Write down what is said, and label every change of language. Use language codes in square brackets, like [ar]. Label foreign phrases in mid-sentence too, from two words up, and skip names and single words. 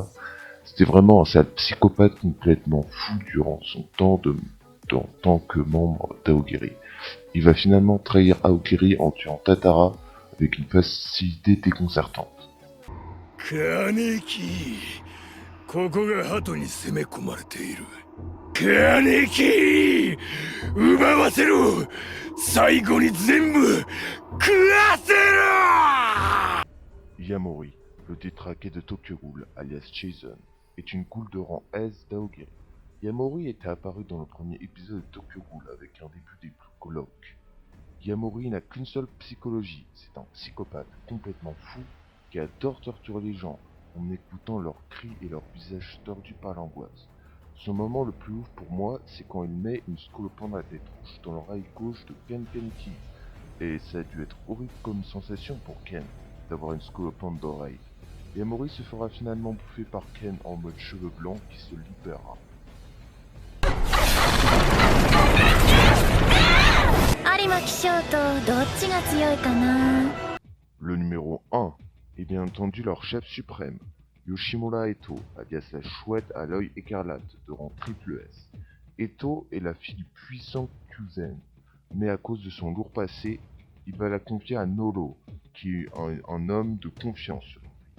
[fr] C'était vraiment un sale psychopathe complètement fou durant son temps en tant que membre d'Aogiri. Il va finalement trahir Aogiri en tuant Tatara avec une facilité déconcertante. [ja] 金木、ここが鳩に攻め込まれている。金木、奪わせろ。最後に全部食わせろ。 [fr] Yamori, le détraqué de Tokyo Ghoul, alias Jason, est une ghoul de rang S d'Aogiri. Yamori était apparu dans le premier épisode de Tokyo Ghoul avec un début des plus colloques. Yamori n'a qu'une seule psychologie, c'est un psychopathe complètement fou qui adore torturer les gens en écoutant leurs cris et leurs visages tordus par l'angoisse. Son moment le plus ouf pour moi, c'est quand il met une scolopendre à tête rouge dans l'oreille gauche de Ken Kaneki. Et ça a dû être horrible comme sensation pour Ken, d'avoir une scolopendre d'oreille. Yamori se fera finalement bouffer par Ken en mode cheveux blancs qui se libérera. [ja] 有馬騎将とどっちが強いかな。 [fr] Le numéro 1 est bien entendu leur chef suprême, Yoshimura Eto, alias la chouette à l'œil écarlate, de rang triple S. Eto est la fille du puissant Kyuzen, mais à cause de son lourd passé, il va la confier à Noro, qui est un homme de confiance selon lui.